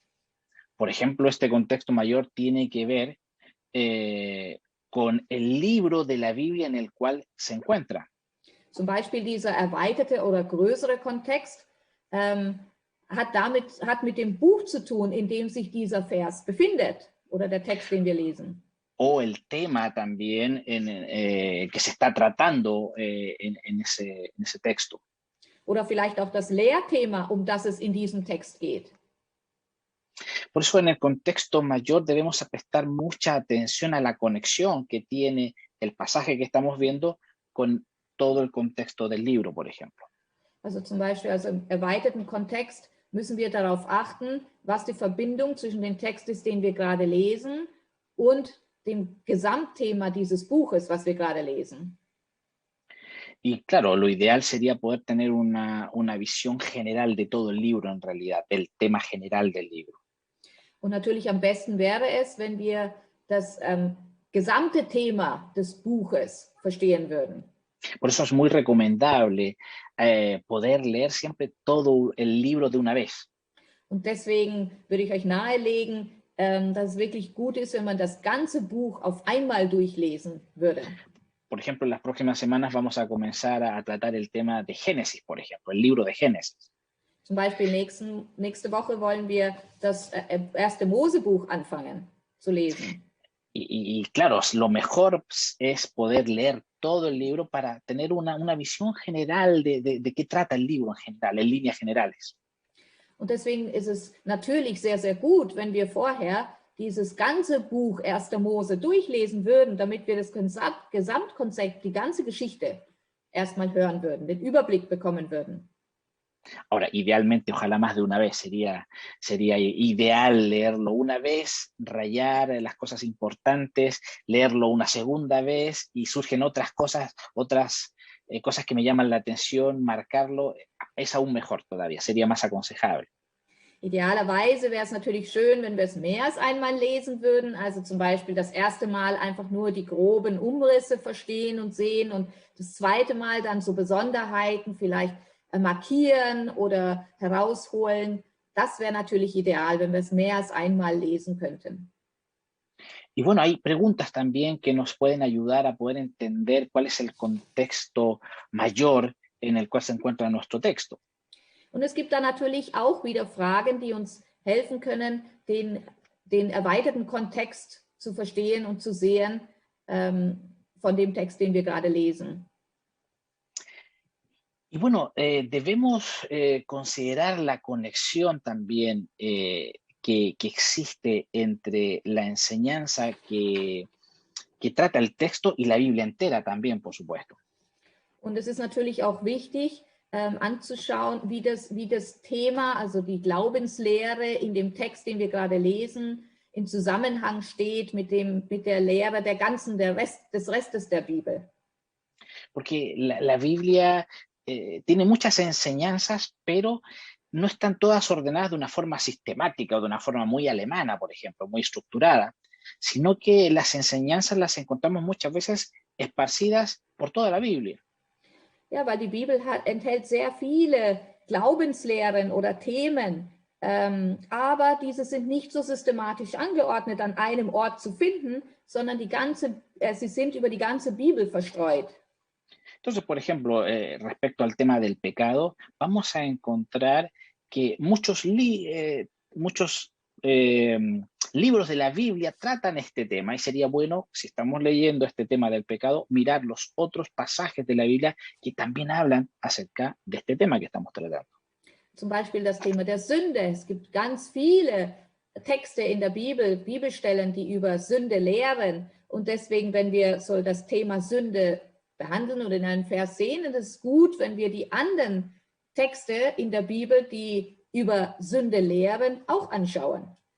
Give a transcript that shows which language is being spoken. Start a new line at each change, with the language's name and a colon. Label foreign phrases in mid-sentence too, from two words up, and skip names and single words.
Spanish: Por ejemplo, este contexto mayor tiene que ver con el libro de la Biblia en el cual se encuentra.
German: Zum Beispiel dieser erweiterte oder größere Kontext hat mit dem Buch zu tun, in dem sich dieser Vers befindet oder der Text, den wir lesen.
Spanish: O el tema también que se está tratando en ese texto.
German: Oder vielleicht auch das Lehrthema, um das es in diesem Text geht.
Spanish: Por eso en el contexto mayor debemos prestar mucha atención a la conexión que tiene el pasaje que estamos viendo con todo el contexto del libro, por ejemplo.
German: Also zum Beispiel im erweiterten Kontext müssen wir darauf achten, was die Verbindung zwischen dem Text ist, den wir gerade lesen, und dem Gesamtthema dieses Buches, was wir gerade lesen.
Spanish: Y claro, lo ideal sería poder tener una visión general de todo el libro en realidad, del tema general del libro.
German: Und natürlich am besten wäre es, wenn wir das gesamte Thema des Buches verstehen würden.
Spanish: Por eso es muy recomendable poder leer siempre todo el libro de una vez.
German: Und deswegen würde ich euch nahelegen, dass es wirklich gut ist, wenn man das ganze Buch auf einmal durchlesen würde.
Spanish: Por ejemplo, en las próximas semanas vamos a comenzar a tratar el tema de Génesis, por ejemplo, el libro de Génesis.
German: Zum Beispiel nächste Woche wollen wir das erste Mosebuch anfangen zu lesen.
Spanish: Y claro, lo mejor es poder leer todo el libro para tener una visión general de qué trata el libro en general, en líneas generales.
German: Und deswegen ist es natürlich sehr, sehr gut, wenn wir vorher dieses ganze Buch 1. Mose durchlesen würden, damit wir das Gesamtkonzept, die ganze Geschichte erstmal hören würden, den Überblick bekommen würden.
Spanish: Ahora, idealmente, ojalá más de una vez, sería ideal leerlo una vez, rayar las cosas importantes, leerlo una segunda vez y surgen otras cosas que me llaman la atención, marcarlo, es aún mejor todavía, sería más aconsejable.
German: Idealerweise wäre es natürlich schön, wenn wir es mehr als einmal lesen würden, also zum Beispiel das erste Mal einfach nur die groben Umrisse verstehen und sehen und das zweite Mal dann so Besonderheiten vielleicht markieren oder herausholen. Das wäre natürlich ideal, wenn wir es mehr als einmal lesen könnten.
Spanish: Y bueno, hay preguntas también que nos pueden ayudar a poder entender cuál es el contexto mayor en el cual se encuentra nuestro texto.
German: Und es gibt da natürlich auch wieder Fragen, die uns helfen können, den erweiterten Kontext zu verstehen und zu sehen von dem Text, den wir gerade lesen.
Spanish: Y bueno, debemos considerar la conexión también que existe entre la enseñanza que trata el texto y la Biblia entera también, por supuesto.
German: Und es ist natürlich auch wichtig, anzuschauen, wie das Thema, also die Glaubenslehre in dem Text, den wir gerade lesen, in Zusammenhang steht mit der Lehre des Restes der Bibel.
Spanish: Porque la Biblia tiene muchas enseñanzas, pero no están todas ordenadas de una forma sistemática o de una forma muy alemana, por ejemplo, muy estructurada, sino que las enseñanzas las encontramos muchas veces esparcidas por toda la Biblia.
German: Ja, weil die Bibel enthält sehr viele Glaubenslehren oder Themen, aber diese sind nicht so systematisch angeordnet an einem Ort zu finden, sondern sie sind über die ganze Bibel verstreut.
Spanish: Entonces, por ejemplo, respecto al tema del pecado, vamos a encontrar que muchos libros de la Biblia tratan este tema y sería bueno, si estamos leyendo este tema del pecado, mirar los otros pasajes de la Biblia que también hablan acerca de este tema que estamos tratando.
German: zum Beispiel das Thema der Sünde. Es gibt ganz viele Texte in der Bibel, Bibelstellen, die über Sünde lehren. Und deswegen, wenn wir so das Thema Sünde behandeln oder in einem Vers sehen, dann ist es gut, wenn wir die anderen Texte in der Bibel, die über Sünde lehren, auch anschauen.